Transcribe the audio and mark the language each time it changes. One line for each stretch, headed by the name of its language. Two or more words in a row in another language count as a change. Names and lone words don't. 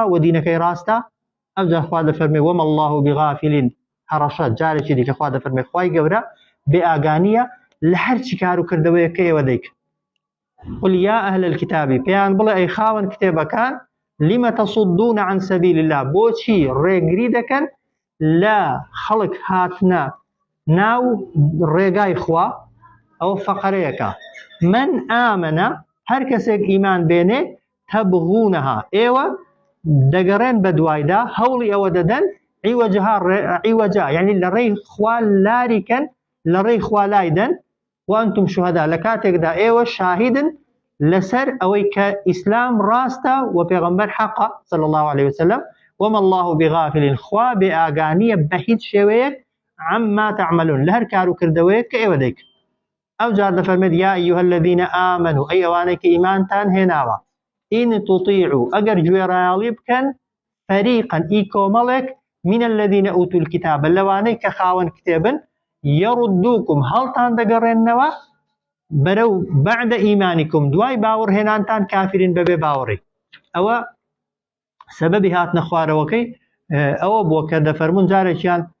Central Kurdish: و دینەکەی ڕاستە ئەوجا خوا دەفەرمێ
Arabic: وەما الله بغافل
Central Kurdish: هەڕەشە جارێکی دیکە خوا دەفەرمێ خوای گەورە بێ ئاگانیە لە هەرچی کار و کردەوەیە کە ئێوە دەیکن
Arabic: قل يا أهل الكتاب
Central Kurdish: بيان بڵێ ئەی خاوەن کتێبەکان
Arabic: لما تصدون عن سبيل الله
Central Kurdish: بۆچی ڕێگری دەکەن لە خەڵک هاتنە ناو ڕێگای خوا ئەو فەقەرەیەکە
Arabic: من ئامەنە
Central Kurdish: هەر کەسێک ئیمان بێنێ تەبغونەها ئێوە دەگەڕێن بە دوایدا هەوڵی ئەوە دەدەن عیوەجا یعنی لە ڕێی خوا لاریکەن لە ڕێی خوا لایدەن
Arabic: وانتم شوهەدا
Central Kurdish: لە کاتێکدا ئێوە شاهدن لەسەر ئەوەی کە ئیسلام ڕاستە و پێغەمبەر حەقە
Arabic: صلی الله عليه وسلم وما الله بغافل
Central Kurdish: خوا بێ ئاگانیە بە هیچ شێوەیەک
Arabic: عما تعملون
Central Kurdish: لە هەر کار و کردەوەیەک کە ئێوە دەیکن ئەو جار دەفەرمێت
Arabic: یا ئەیها الذین ئامنوا
Central Kurdish: ئەی ئەوانەی کە ئیمانتان هێناوە
Arabic: ئین تطیعوا
Central Kurdish: ئەگەر گوێڕایاڵی بکەن فەریقا ئی کۆمەڵێک
Arabic: من الذین ئوتوا الکتاب
Central Kurdish: لەوانەی کە خاوەن کتێبن يردوكم هەڵتان دەگەڕێنەوە بەرەو
Arabic: بعد ئیمانیکم
Central Kurdish: دوای باوەڕهێنانتان کافرین بەبێ باوەڕی ئەوە سەبەبی هاتنە خوارەوەکەی ئەوە بووە کە دەفەرمون جارێکیان